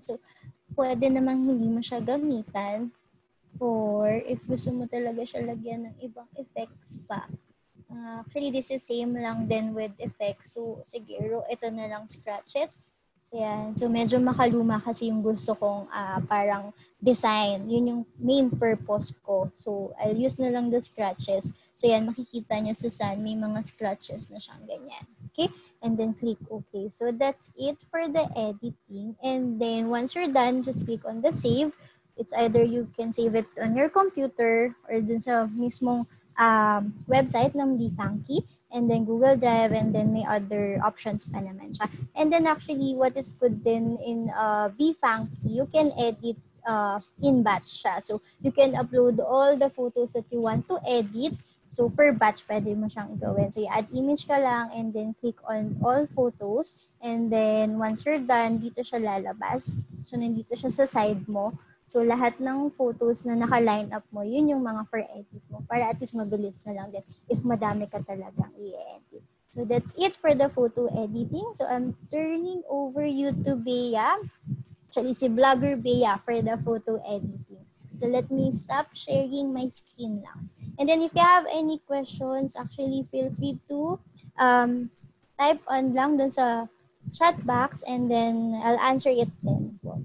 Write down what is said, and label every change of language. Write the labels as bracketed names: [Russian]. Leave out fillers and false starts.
[Filipino] So, pwede namang hindi mo siya gamitan [English] or if [Filipino] gusto mo talaga siya lagyan ng ibang effects pa. [English] Actually, this is same lang din with effects. [Filipino] So, siguro, ito na lang scratches. So, yan. So, medyo makaluma kasi yung gusto kong parang design. Yun yung main purpose ko. [English] So, I'll use na lang the scratches. [Filipino] So, yan, makikita nyo sa sun, may mga scratches na siyang ganyan. [English] Okay? And then click OK. So, that's it for the editing. And then, once you're done, just click on the save. It's either you can save it on your computer or [Filipino] dun sa mismong website ng Funky, [English] and then Google Drive, and then [Filipino] may other options pa naman siya. [English] And then actually, what is good din in Funky, you can edit in batch siya. So, you can upload all the photos that you want to edit. [Filipino] So, per batch, pwede mo siyang igawin. So, i-add image ka lang [English] and then click on all photos. [Filipino] And then, [English] once you're done, [Filipino] dito siya lalabas. So, nandito siya sa side mo. So, lahat ng photos na naka-line up mo, yun yung mga for edit mo. Para at least mabilis na lang din if madami ka talagang i-edit. [English] So, that's it for the photo editing. So, I'm turning over you to Bea. Actually, si Vlogger Bea for the photo editing. So, let me stop sharing my screen now. And then, if you have any questions, actually, feel free to type on [Filipino] lang dun sa [English] chat box and then I'll answer it then.